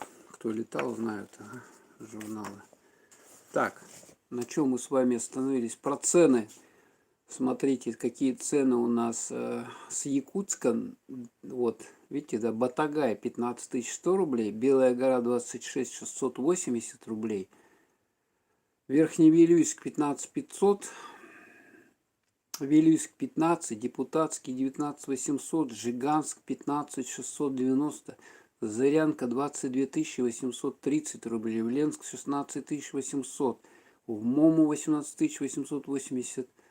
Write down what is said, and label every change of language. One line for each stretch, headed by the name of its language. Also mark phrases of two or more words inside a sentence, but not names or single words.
Russian: Кто летал, знают журналы. Так, на чем мы с вами остановились? Про цены. Смотрите, какие цены у нас с Якутска. Вот, видите, да, Батагай 15 100 рублей. Белая гора 26 680 рублей. Верхний Вилюйск 15 500. Вилюйск 15, Депутатский 19 800, Жиганск 15 690, Зырянка 22 830 рублей, Ленск 16 800, в Мому 18 880,